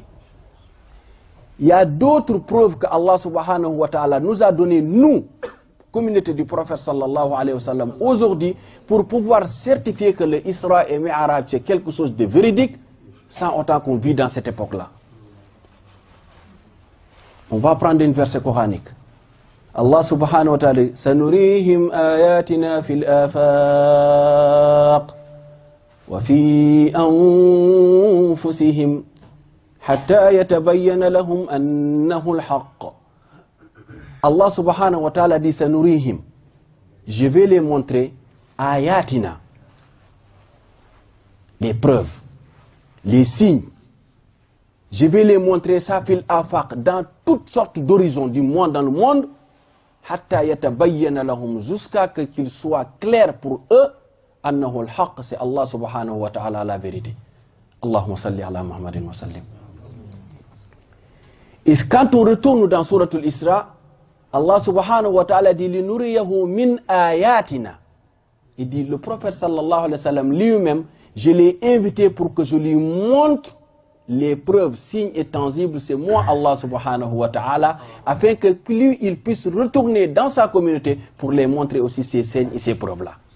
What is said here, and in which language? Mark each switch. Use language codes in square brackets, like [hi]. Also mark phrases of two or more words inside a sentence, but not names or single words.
[fr] Il y a d'autres preuves que Allah [ar] سبحانه وتعالى [fr] nous a donné, nous, communauté du prophète [ar] صلى الله عليه وسلم, [fr] aujourd'hui, pour pouvoir certifier que le Isra et Mi'raj c'est quelque chose de véridique, sans autant qu'on vit dans cette époque-là. On va prendre une verset coranique. [ar] الله سبحانه وتعالى سنريهم آياتنا في الآفاق وفي أنفسهم حتى يتبين لهم أنه الحق. [fr] Allah [ar] سبحانه وتعالى [fr] dit sanurihim, je vais les montrer ayatina, les preuves, les signes. Je vais les montrer ça [ar] في الآفاق, [fr] dans toutes sortes d'horizons du monde, dans le monde, [ar] حتى يتبين لهم, [fr] jusqu'à ce qu'il soit clair pour eux, [ar] أنه الحق, [fr] c'est Allah [ar] سبحانه وتعالى [fr] la vérité. [ar] اللهم صل على محمد وسلم. [fr] Et quand on retourne dans Surat al-Isra, Allah [ar] سبحانه وتعالى [fr] dit [ar] لنريه من آياتنا. [fr] Il dit le prophète [ar] صلى الله عليه وسلم [fr] lui-même, je l'ai invité pour que je lui montre les preuves, signes et tangibles, c'est moi Allah [ar] سبحانه وتعالى, [fr] afin que lui il puisse retourner dans sa communauté pour les montrer aussi ces signes et ces preuves-là.